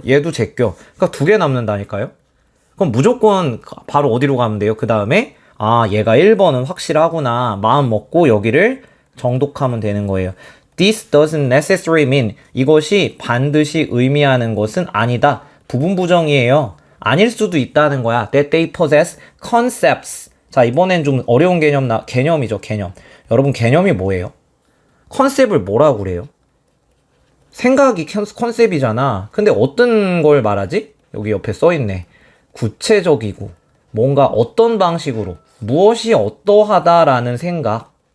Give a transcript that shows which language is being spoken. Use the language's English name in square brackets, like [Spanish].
[Korean] 그러니까 두 개 남는다니까요? 그럼 무조건 바로 어디로 가면 돼요? 그 다음에, 얘가 1번은 확실하구나. 마음 먹고 여기를 정독하면 되는 거예요. [English] This doesn't necessarily mean, [Korean] 이것이 반드시 의미하는 것은 아니다. 부분 부정이에요. 아닐 수도 있다는 거야. [English] That they possess concepts. [Korean] 자, 이번엔 좀 어려운 개념이죠, 개념. 여러분, 개념이 뭐예요? 컨셉을 뭐라고 그래요? 생각이 컨셉이잖아. 근데 어떤 걸 말하지? 여기 옆에 써있네. 구체적이고, 뭔가 어떤 방식으로, 무엇이 어떠하다라는 생각.